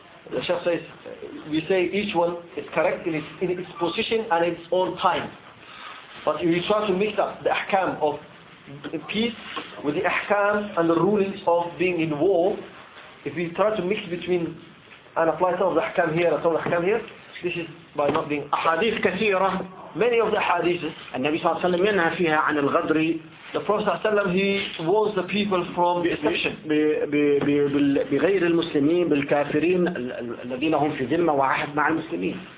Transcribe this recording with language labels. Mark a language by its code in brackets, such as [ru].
[en] The Sheikh says, we say each one is correct in its position and its own time. But if you try to mix up the ahkam of peace with the ahkam and the rulings of being in war, if you try to mix between and apply some of the ahkam here and some of the ahkam here, this is by not being [ar] ahadith kathira. [en] Many of the ahadiths, [ar] النبي صلى الله عليه وسلم ينهى فيها عن الغدر. [en] The Prophet ﷺ, he warns the people from destruction. [ar] بغير المسلمين بالكافرين الذين هم في ذمة وعهد مع المسلمين.